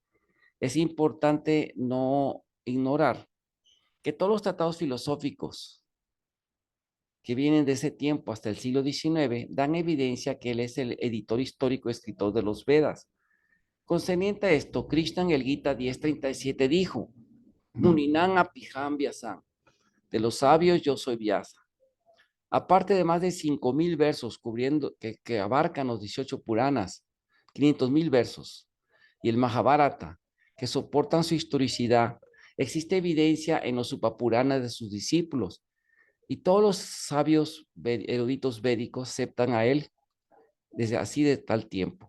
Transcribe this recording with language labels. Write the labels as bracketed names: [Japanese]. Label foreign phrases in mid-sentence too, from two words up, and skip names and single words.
[Spanish] Es importante no ignorar que todos los tratados filosóficos que vienen de ese tiempo hasta el siglo XIX dan evidencia que él es el editor histórico escritor de los Vedas. Concerniente a esto, Krishna en el Gita 10:37 dijo, [Sanskrit] Muninam apiham vyasam, [Spanish] de los sabios yo soy Vyasa. Aparte de más de 5,000 versos cubriendo, que abarcan los 18 Puranas, 500,000 versos, y el Mahabharata, que soportan su historicidad, existe evidencia en los Upapuranas de sus discípulos, y todos los sabios eruditos védicos aceptan a él desde así de tal tiempo.